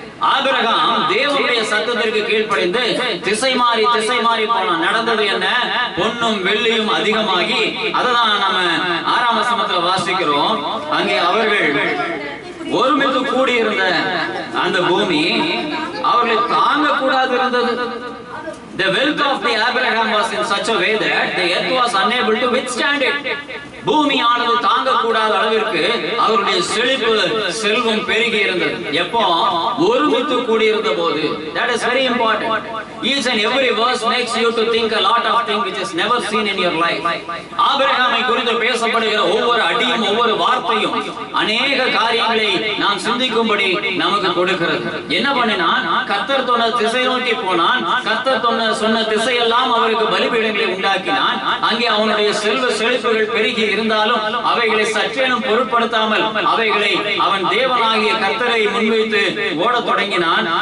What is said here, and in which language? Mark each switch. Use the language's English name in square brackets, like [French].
[Tamil] Abraham தேவனுடைய சத்தத்திற்கு கீழ்ப்படிந்து திசை மாறி போனான். நடந்தது என்ன? பொன்னும் வெள்ளியும் அதிகமாகி, அததான் நம்ம 6ஆம் வசனத்துல வாசிக்கிறோம். அங்கே அவர்கள் ஒருமித்து கூடியிருந்த அந்த பூமி அவர்களை தாங்க கூடாது இருந்தது. [English] The wealth of the Abraham was in such a way that the earth was unable to withstand it. [Tamil] பூமியானது தாங்கக்கூடாத அளவிற்கு அவருடைய செழிப்பு செல்வம் பெருகி இருந்தது. எப்போ? ஒருமித்து கூடியிருந்த போது. [English] That is very important. Each and every verse makes you to think a lot of things which is never seen in your life. [Tamil] ஆபிரகாமை குறித்து பேசப்படுகிற ஒவ்வொரு அடியும் ஒவ்வொரு வார்த்தையும் அநேக காரியங்களை நாம் சிந்திக்கும்படி நமக்கு கொடுக்கிறது. என்ன பண்ணினான்? கர்த்தர் சொன்ன திசை நோக்கி போனான். கர்த்தர் சொன்ன திசையெல்லாம் அவருக்கு பலிபீடங்களை உண்டாக்கினான். அங்கே அவனுடைய செல்வ செழிப்புகள் பெருகி இருந்தாலும் அவைகளை சற்றேனும் பொருட்படுத்தாமல் அவைகளை அவன் தேவனாகிய கர்த்தரை முன்வைத்து ஓடத் தொடங்கினான்.